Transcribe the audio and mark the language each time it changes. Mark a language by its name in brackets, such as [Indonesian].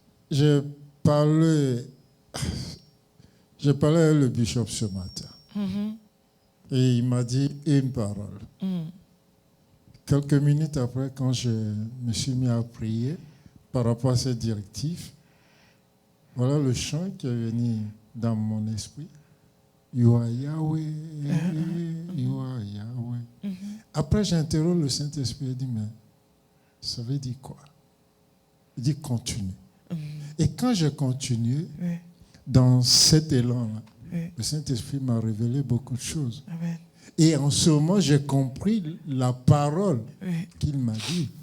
[French] J'ai parlé avec le Bishop ce matin. Et il m'a dit une parole. Quelques minutes après, quand je me suis mis à prier par rapport à cette directive, voilà le chant qui est venu dans mon esprit. [English] You are Yahweh, you are Yahweh. [French] Après, j'interroge le Saint-Esprit et dit, mais ça veut dire quoi? Il dit, continue. Et quand j'ai continué, dans cet élan-là, le Saint-Esprit m'a révélé beaucoup de choses. Amen. Et en ce moment, j'ai compris la parole qu'il m'a dit.